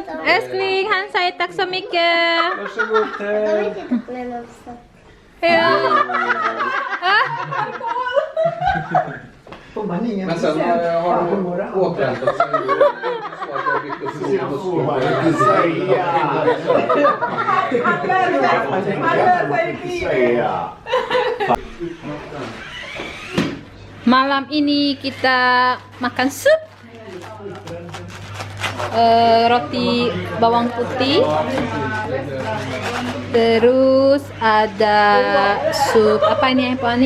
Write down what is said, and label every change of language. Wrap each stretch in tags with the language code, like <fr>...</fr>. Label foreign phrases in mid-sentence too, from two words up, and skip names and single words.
<sv>Älskling, han säger tack så mycket. Varsågod Ted. Ja. Får man ingen Men sen har de återhämtat sig. Det är inte så att jag har byggt upp stora muskler.</sv> <id>Malam ini kita makan sup, roti bawang putih, terus ada sup apa ini Ani?</id>